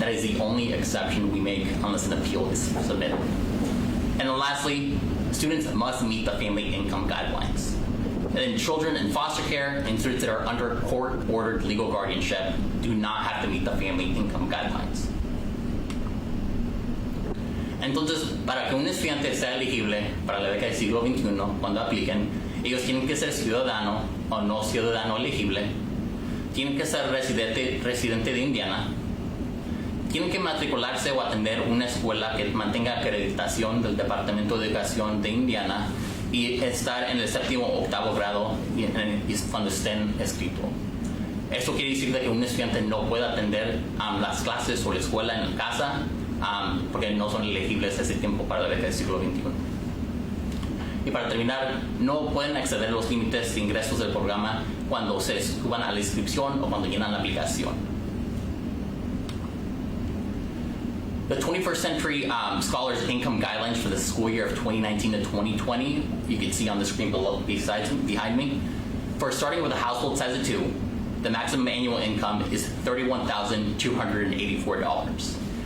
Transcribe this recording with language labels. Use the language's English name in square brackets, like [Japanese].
[English] That is the only exception we make unless an appeal is submitted. And then lastly, students must meet the family income guidelines. And then children in foster care and students that are under court-ordered legal guardianship do not have to meet the family income guidelines. [Spanish] Entonces, para que un estudiante sea elegible para la beca del siglo XXI, cuando apliquen, ellos tienen que ser ciudadano o no ciudadano elegible, tienen que ser residente de Indiana, tienen que matricularse o atender una escuela que mantenga acreditación del Departamento de Educación de Indiana y estar en el 7º o 8º grado cuando estén inscritos. Esto quiere decir que un estudiante no puede atender las clases o la escuela en casa porque no son elegibles a ese tiempo para la beca del siglo XXI. Y para terminar, no pueden exceder los límites de ingresos del programa cuando se suban a la inscripción o cuando llenan la aplicación. [English] The 21st Century Scholars Income Guidelines for the school year of 2019 to 2020, you can see on the screen behind me. For starting with a household size of 2, the maximum annual income is $31,284.